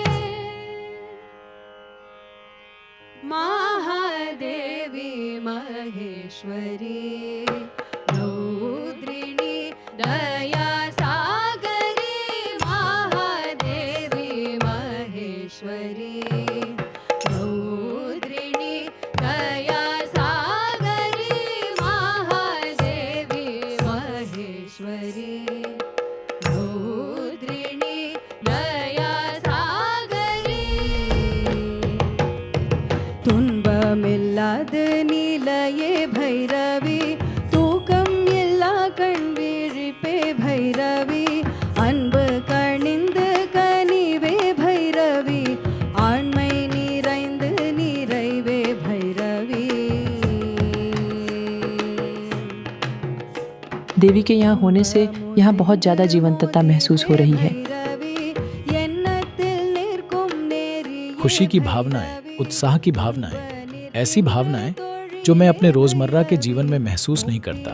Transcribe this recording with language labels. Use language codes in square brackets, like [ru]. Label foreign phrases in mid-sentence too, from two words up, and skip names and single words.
[sa] महादेवी महेश्वरी रौद्रिणी दया सागरी महादेवी महेश्वरी रौद्रिणी दया सागरी महादेवी महेश्वरी रौद्रिणी दया सागरी [ta] துன்பமில்லாத நிலையே பைரவி தூக்கம் எல்லா கண் விழிப்பே பைரவி அன்பு கணிந்து கனிவே பைரவி ஆண்மை நிறைந்து நிறைவே பைரவி [hi] देवी के यहाँ होने से यहाँ बहुत ज़्यादा जीवंतता महसूस हो रही है। खुशी की भावनाएं, उत्साह की भावनाएं, ऐसी भावनाएं जो मैं अपने रोजमर्रा के जीवन में महसूस नहीं करता।